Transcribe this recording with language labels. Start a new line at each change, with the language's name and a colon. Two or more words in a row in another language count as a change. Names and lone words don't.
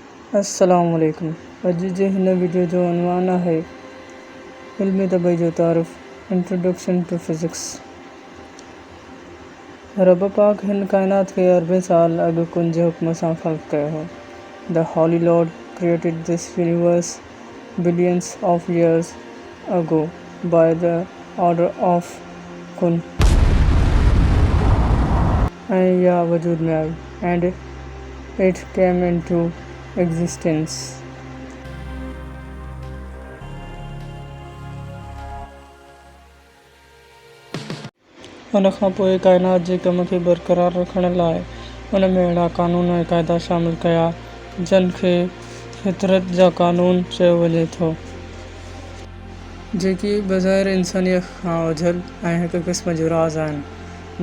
Sindhi: अस्सलामुअलैकुम। अॼु जे हिन वीडियो जो उनवान आहे इल्म तबई जो तारुफ़
English: Introduction to physics.
Sindhi: रब पाक हिन काइनात खे अरबें साल अॻु कुन जे हुक्म सां ख़ल्क़ कयो हो।
English: The Holy Lord created this universe billions of years ago by the order of Kun.
Sindhi: ऐं इहा वजूद में आई
English: And it came into existence.
Sindhi: उन खां पोइ काइनात जे कम खे बरक़रार रखण लाइ उन में अहिड़ा क़ानून ऐं क़ाइदा शामिल कया जिन खे फितरत जा क़ानून चयो वञे थो, जेकी बज़ाहिर इंसानियत खां ओझल ऐं हिक क़िस्म जो राज़ आहिनि।